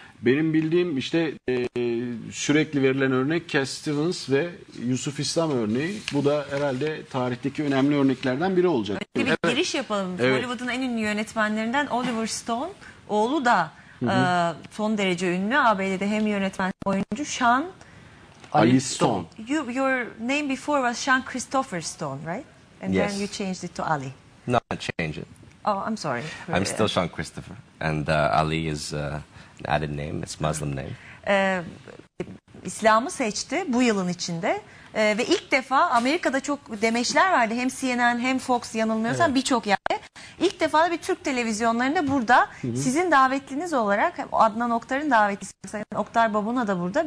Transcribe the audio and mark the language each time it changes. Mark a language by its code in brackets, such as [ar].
[tr] Benim bildiğim işte sürekli verilen örnek Cat Stevens ve Yusuf İslam örneği. Bu da herhalde tarihteki önemli örneklerden biri olacak. Öyle bir giriş yapalım. Evet. Hollywood'un en ünlü yönetmenlerinden Oliver Stone. Oğlu da son derece ünlü. ABD'de hem yönetmen hem oyuncu Sean Ali Stone. [en] Your name before was Sean Christopher Stone, right? And yes. then you changed it to Ali. No, I changed it. Oh, I'm sorry. I'm still Sean Christopher. And Ali is an added name. It's Muslim name. [tr] İslam'ı seçti bu yılın içinde. Ve ilk defa Amerika'da çok demeçler vardı. Hem CNN hem Fox yanılmıyorsam birçok yerde. İlk defa da bir Türk televizyonlarında burada sizin davetliniz olarak Adnan Oktar'ın davetlisi Sayın Oktar Babuna da burada.